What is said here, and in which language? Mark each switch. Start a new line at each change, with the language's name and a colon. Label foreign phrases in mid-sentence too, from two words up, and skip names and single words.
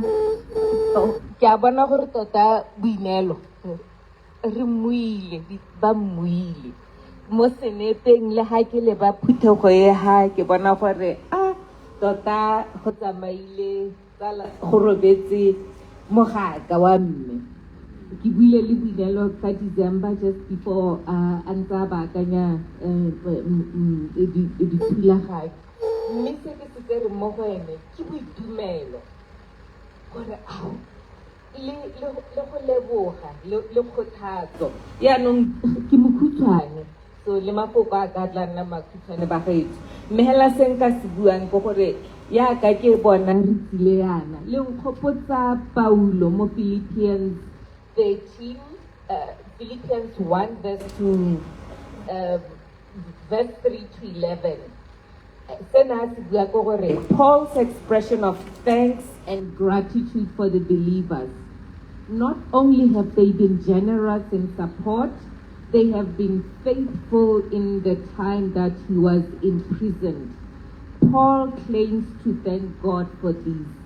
Tswana: Ke a bona gore tota Boineelo re mmuile ba mmuile mo seneteng le ha ke le ba phuthego e ha ke bona gore tota go tsamaile tsala go robetse mogaka wa mme. Ke buile le Boineelo ka December
English: just before
Tswana: a ntse ba akanya dithulaganyo. Mme se ke se tsere mo go ene ke boitumelo gore le go leboga le kgothatso yaanong ke mokhutshwane so le mafoko a ka tla nna makhutshwane ba gaetso mme hela se nka se buang ke gore yaka ke bona re tsile yana le nkgopotsa Paulo mo Philippians 13 Philippians 1
English: verse 2 verse 3 to 11 Paul's expression of thanks and gratitude for the believers. Not only have they been generous in support, they have been faithful in the time that he was imprisoned. Paul claims to thank God for this.